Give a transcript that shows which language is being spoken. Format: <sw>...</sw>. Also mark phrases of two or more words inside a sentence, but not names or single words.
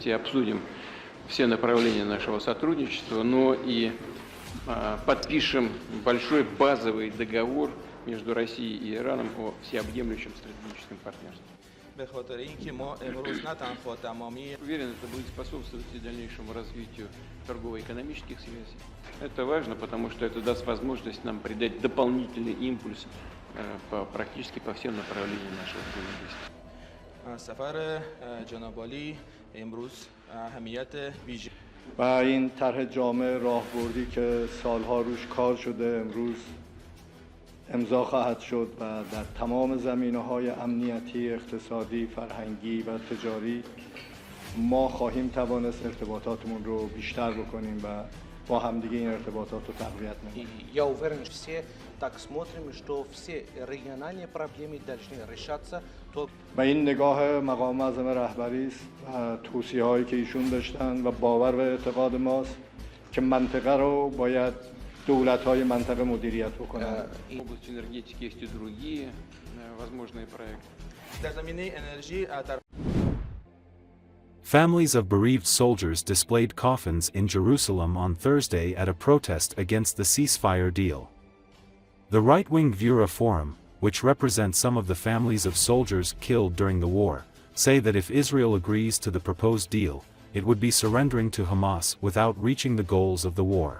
<ru>и обсудим все направления нашего сотрудничества, но и подпишем большой базовый договор между Россией и Ираном о всеобъемлющем стратегическом партнерстве. Уверен, это будет способствовать и дальнейшему развитию торгово-экономических связей. Это важно, потому что это даст возможность нам придать дополнительный импульс практически по всем направлениям нашего взаимодействия.</ru> <fa>سفر جناب عالی امروز اهمیت ویژه و این طرح جامع راهبردی که سالها روش کار شده امروز امضا خواهد شد و در تمام زمینه‌های امنیتی، اقتصادی، فرهنگی و تجاری ما خواهیم توانست ارتباطاتمون رو بیشتر بکنیم و با همدیگه این ارتباطات رو تقویت نماییم.</fa> <ru>Я уверен, что все так смотрим, что все региональные проблемы должны решаться.</ru> <fa>و این نگاه مقام اعظم رهبری است و توصیه‌هایی که ایشون داشتن و باور و اعتقاد ماست که منطقه رو باید دولت‌های منطقه مدیریت بکنن.</fa> <ru>В области энергетики есть и другие возможные проекты.</ru> <fa>در زمینه انرژی</fa> <en>Families of bereaved soldiers displayed coffins in Jerusalem on Thursday at a protest against the ceasefire deal. The right-wing Vura Forum, which represents some of the families of soldiers killed during the war, say that if Israel agrees to the proposed deal, it would be surrendering to Hamas without reaching the goals of the war.</en>